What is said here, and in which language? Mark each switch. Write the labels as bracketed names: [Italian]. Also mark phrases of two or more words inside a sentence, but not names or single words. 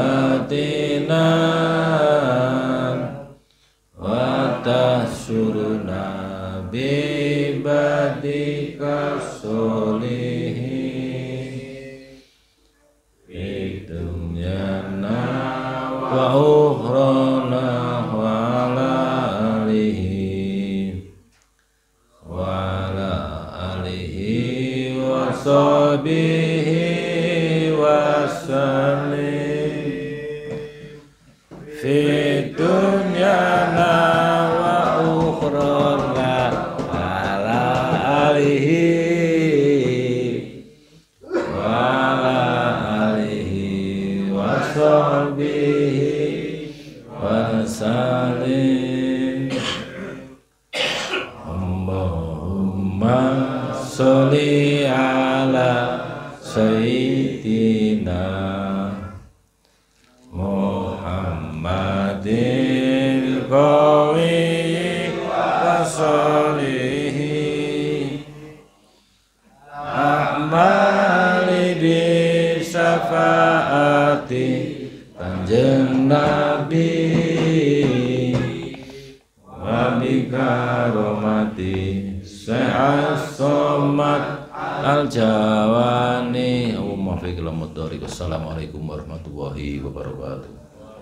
[Arabic] باطنا وتحشرنا ببعدك صالحين في دنيانا وأخرانا وعلى آله وعلى آله وصحبه وسلم في دنيانا وأخرانا على آله عليه وعلى آله وصحبه وسلم. اللهم صل على سيدنا محمد القوي وصالح أعمالي بشفاعة [Javanese] kanjeng Nabi [Arabic] وبكرامة As-Somad Al-Jawani. السلام عليكم ورحمة الله وبركاته.